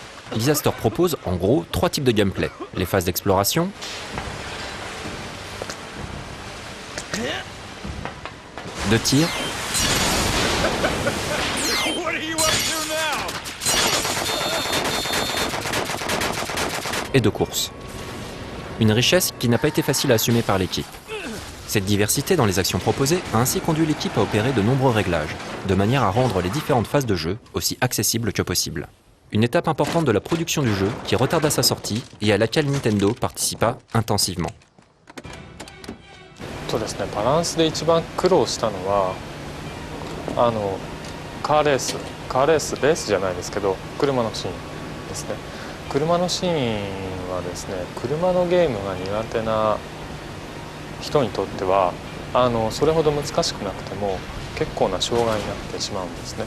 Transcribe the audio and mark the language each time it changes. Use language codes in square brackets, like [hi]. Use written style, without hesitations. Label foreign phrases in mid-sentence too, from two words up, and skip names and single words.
[fr] Disaster propose en gros 3 types de gameplay. Les phases d'exploration, de tir et de course. Une richesse qui n'a pas été facile à assumer par l'équipe. Cette diversité dans les actions proposées a ainsi conduit l'équipe à opérer de nombreux réglages, de manière à rendre les différentes phases de jeu aussi accessibles que possible. Une étape importante de la production du jeu qui retarda sa sortie et à laquelle Nintendo participa intensivement. [ja] そうですね、バランスで一番苦労したのはカーレースレースじゃないですけど車のシーンですね。車のシーンはですね、車のゲームが苦手な人にとってはそれほど難しくなくても結構な障害になってしまうんですね。